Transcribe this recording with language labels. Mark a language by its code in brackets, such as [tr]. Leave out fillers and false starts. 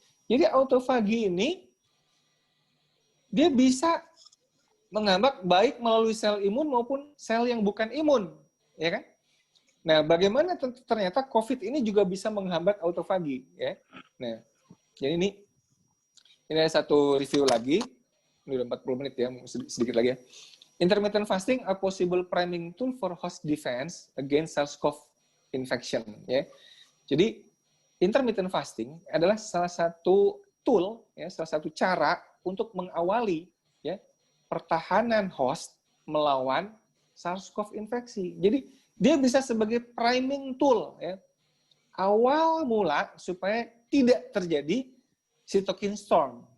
[id] Jadi autofagi ini dia bisa menghambat baik melalui sel imun maupun sel yang bukan imun, ya kan? Nah, bagaimana ternyata COVID ini juga bisa menghambat autofagi, ya. Nah, jadi ini Ini ada satu review lagi. Ini udah 40 menit ya, sedikit lagi ya. [en] Intermittent fasting a possible priming tool for host defense against SARS-CoV infection. [id] Ya. Jadi intermittent fasting adalah salah satu tool, ya, salah satu cara untuk mengawali ya pertahanan host melawan SARS-CoV infeksi. Jadi dia bisa sebagai priming tool, ya, awal mula supaya tidak terjadi cytokine storm.